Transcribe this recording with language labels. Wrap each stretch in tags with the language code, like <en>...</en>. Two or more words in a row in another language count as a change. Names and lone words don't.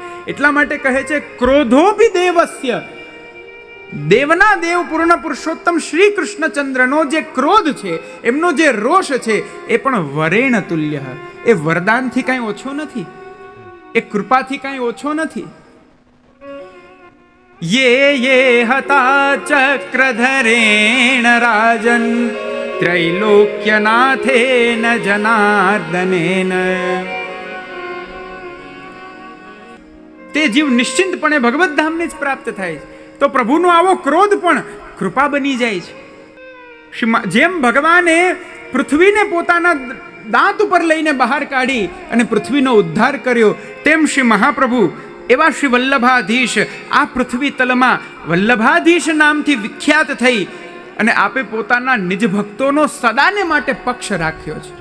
<gu>એટલા માટે કહે છે,</gu> <sa>ક્રોધોપી દેવસ્ય,</sa> <gu>દેવના દેવ પૂર્ણ પુરુષોત્તમ શ્રી કૃષ્ણચંદ્રનો જે ક્રોધ છે, એમનો જે રોષ છે, એ પણ વરેણ તુલ્ય. એ વરદાનથી કાંઈ ઓછો નથી, એ કૃપાથી કાંઈ ઓછો નથી.</gu> <sa>ये हता चक्रधरेण राजन त्रैलोक्यनाथेन जनार्दनेन.</sa> <gu>તે જીવ નિશ્ચિંતપણે ભગવત ધામને જ પ્રાપ્ત થાય છે. તો પ્રભુનો આવો ક્રોધ પણ કૃપા બની જાય છે. જેમ ભગવાને પૃથ્વીને પોતાના દાંત ઉપર લઈને બહાર કાઢી અને પૃથ્વીનો ઉદ્ધાર કર્યો, તેમ શ્રી મહાપ્રભુ એવા શ્રી વલ્લભાધીશ આ પૃથ્વી તલમાં વલ્લભાધીશ નામથી વિખ્યાત થઈ અને આપે પોતાના નિજ ભક્તોનો સદાને માટે પક્ષ રાખ્યો છે.</gu>